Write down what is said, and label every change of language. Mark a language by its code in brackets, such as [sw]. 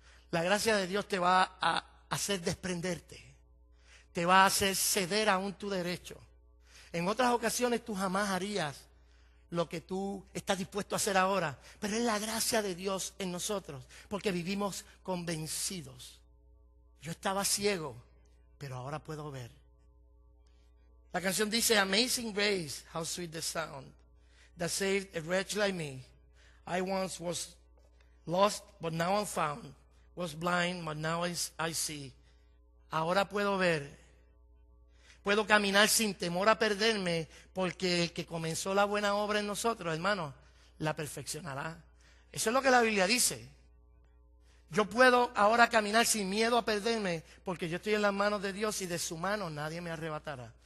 [es] La gracia de Dios te va a hacer desprenderte. Te va a hacer ceder aún tu derecho. En otras ocasiones tú jamás harías lo que tú estás dispuesto a hacer ahora. Pero es la gracia de Dios en nosotros, porque vivimos convencidos. Yo estaba ciego, pero ahora puedo ver. La canción dice, [en] Amazing Grace, how sweet the sound, that saved a wretch like me. I once was lost, but now I'm found. Was blind, but now I see. [es] Ahora puedo ver. Puedo caminar sin temor a perderme, porque el que comenzó la buena obra en nosotros, hermano, la perfeccionará. Eso es lo que la Biblia dice. Yo puedo ahora caminar sin miedo a perderme, porque yo estoy en las manos de Dios y de su mano nadie me arrebatará.